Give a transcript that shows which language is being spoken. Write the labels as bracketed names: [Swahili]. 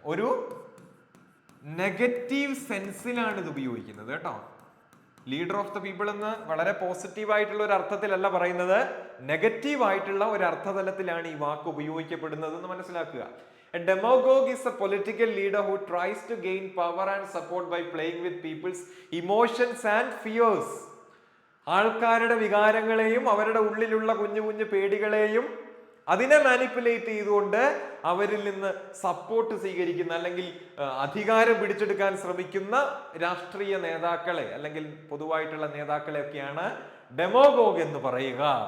[Malayalam] ഒരു നെഗറ്റീവ് സെൻസിലാണ് ഇത് ഉപയോഗിക്കുന്നത് കേട്ടോ. [English] leader of the people [Malayalam] എന്ന് വളരെ പോസിറ്റീവ് ആയിട്ടുള്ള ഒരു അർത്ഥത്തിലല്ല പറയുന്നത്, നെഗറ്റീവ് ആയിട്ടുള്ള ഒരു അർത്ഥതലത്തിലാണ് ഈ വാക്ക് ഉപയോഗിക്കപ്പെടുന്നത് എന്ന് മനസ്സിലാക്കുക. [English] A demagogue is a political leader who tries to gain power and support by playing with people's emotions and fears. [Malayalam] ആൾക്കാരുടെ വികാരങ്ങളെയും അവരുടെ ഉള്ളിലുള്ള കുഞ്ഞു കുഞ്ഞു പേടികളെയും അതിനെ മാനിപ്പുലേറ്റ് ചെയ്തുകൊണ്ട് അവരിൽ നിന്ന് സപ്പോർട്ട് സ്വീകരിക്കുന്ന അല്ലെങ്കിൽ അധികാരം പിടിച്ചെടുക്കാൻ ശ്രമിക്കുന്ന രാഷ്ട്രീയ നേതാക്കളെ അല്ലെങ്കിൽ പൊതുവായിട്ടുള്ള നേതാക്കളെ ഒക്കെയാണ് ഡെമോഗോഗ് എന്ന് പറയുക.